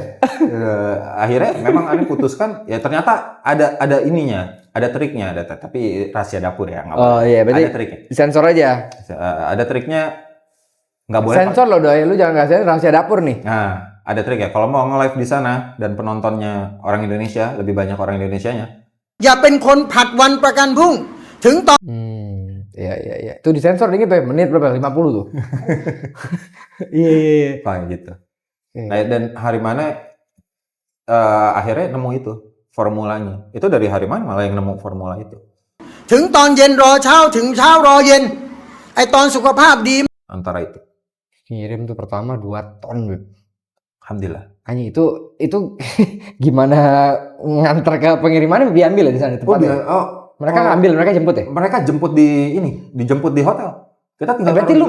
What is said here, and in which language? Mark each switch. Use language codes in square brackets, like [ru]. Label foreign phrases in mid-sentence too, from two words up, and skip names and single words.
[id] Akhirnya memang aneh putuskan ya ternyata ada ininya, ada triknya, tapi rahasia dapur ya, nggak boleh. Oh iya, berarti ada triknya. sensor aja. Ada triknya, nggak boleh. Sensor loh doi, lu jangan ngasih rahasia dapur nih. Nah, ada trik ya. Kalau mau nge-live di sana dan penontonnya orang Indonesia, lebih banyak orang Indonesianya. [th] อย่าเป็นคนผัดวันประกันพรุ่งถึงตอน [id] Iya. Itu disensor dikit ya, menit berapa? 50 tuh. Iya. Kayak gitu. Iya. Nah, dan hari mana akhirnya nemu itu formulanya. Itu dari hari mana malah yang nemu formula itu. [th] ถึงตอนเย็นรอเช้าถึงเช้ารอเย็นไอตอนสุขภาพดี [id] Antara itu. Ngirim tuh pertama 2 ton, Beb. Alhamdulillah. Anjing itu gimana ngantar ke pengirimannya diambil ya di sana tempatnya? Mereka ngambil, mereka jemput ya? Mereka dijemput di hotel. Kita tinggal Berarti taruh